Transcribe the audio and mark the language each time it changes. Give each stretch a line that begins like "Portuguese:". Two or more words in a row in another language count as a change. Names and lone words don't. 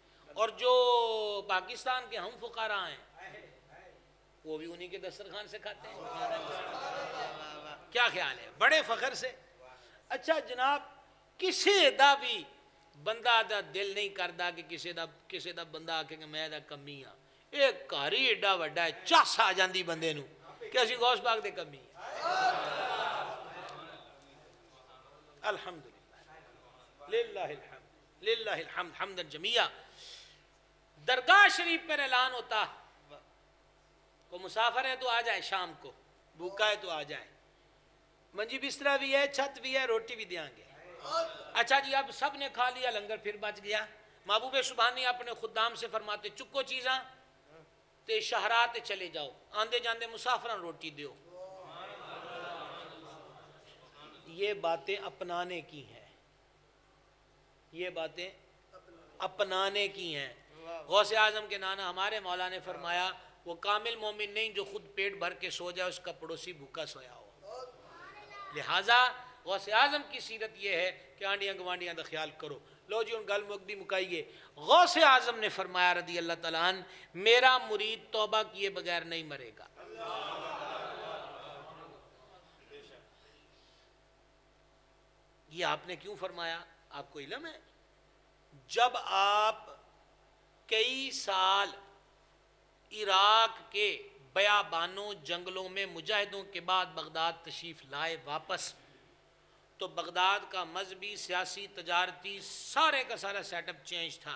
Urdu: اور جو پاکستان کے ہم فقراء ہیں وہ بھی انہی کے دسترخوان سے کھاتے ہیں. کیا خیال ہے؟ بڑے فخر سے.
Punjabi: اچھا جناب کسی دا بھی بندہ دا دل نہیں کردا کہ کسی دا بندہ آکھے کہ میں دا کمی ہاں. ایک کاری ایڈا وڈا ہے چاس آ جاندی بندے نو کہ اسی غوث پاک دے کمی ہاں.
Arabic: الحمدللہ للہ الحمد للہ الحمد حمدا جمیعا.
Urdu: درگاہ شریف پر اعلان ہوتا کو مسافر ہے تو آ جائے، شام کو بھوکا ہے تو آ جائے، منجی بسترہ بھی ہے، چھت بھی ہے،
Punjabi: روٹی بھی دیاں گے.
Urdu: اچھا جی اب سب نے کھا لیا، لنگر پھر بچ گیا. محبوب سبحانی اپنے خدام سے فرماتے
Punjabi: چکو چیزاں تے شہرات چلے جاؤ، آندے جاندے مسافران روٹی دیو.
Urdu: یہ باتیں اپنانے کی ہیں، یہ باتیں اپنانے کی ہیں. غوث اعظم کے نانا ہمارے مولا نے فرمایا وہ کامل مومن نہیں جو خود پیٹ بھر کے سو جائے اس کا پڑوسی بھوکا سویا ہو. لہٰذا غوث اعظم کی سیرت یہ ہے کہ
Punjabi: آنڈیاں گوانڈیاں دا خیال کرو. لو جی ان گل مقدی مکائیے.
Urdu: غوث اعظم نے فرمایا
Arabic: رضی اللہ تعالیٰ عنہ
Urdu: میرا مرید توبہ کیے بغیر نہیں مرے گا. یہ آپ نے کیوں فرمایا؟ آپ کو علم ہے جب آپ کئی سال عراق کے بیابانوں جنگلوں میں مجاہدوں کے بعد بغداد تشریف لائے واپس، تو بغداد کا مذہبی، سیاسی، تجارتی سارے کا سارا
English: set up change
Urdu: تھا۔